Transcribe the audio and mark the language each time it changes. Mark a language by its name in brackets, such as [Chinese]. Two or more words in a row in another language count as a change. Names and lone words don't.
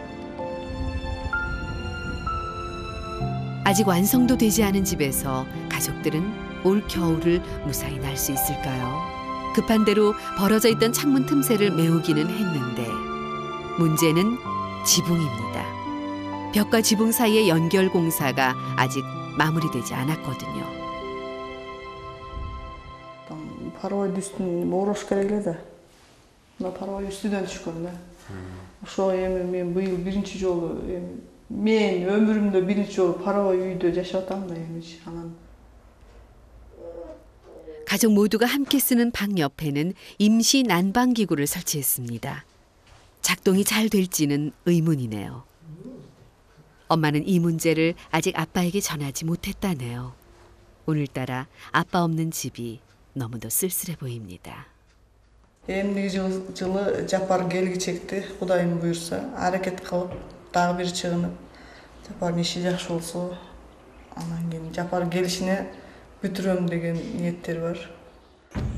[Korean] 아직 완성도 되지 않은 집에서 가족들은 올 겨울을 무사히 날 수 있을까요? 급한 대로 벌어져 있던 창문 틈새를 메우기는 했는데 문제는 지붕입니다. 벽과 지붕 사이의 연결 공사가 아직 마무리되지 않았거든요. [Kyrgyz] Паровой үстүн орош керек эле да. Мына паровой үстүдөн түшкөн да. Ошо эми мен быйыл биринчи жолу мен өмүрүмдө биринчи жолу паровой үйдө жашап атам да эмичи. анан [Korean] 가족 모두가 함께 쓰는 방 옆에는 임시 난방 기구를 설치했습니다. 작동이 잘 될지는 의문이네요. 엄마는 이 문제를 아직 아빠에게 전하지 못했다네요. 오늘따라 아빠 없는 집이 너무도 쓸쓸해 보입니다. [Kyrgyz] Эмдиги жылы жапар келгичекти Кудайым буйрса аракет кылып дагы бир чыгынып жапардын иши жакшы болсо анан кийин жапар келишине бүтүрөм деген ниеттер бар.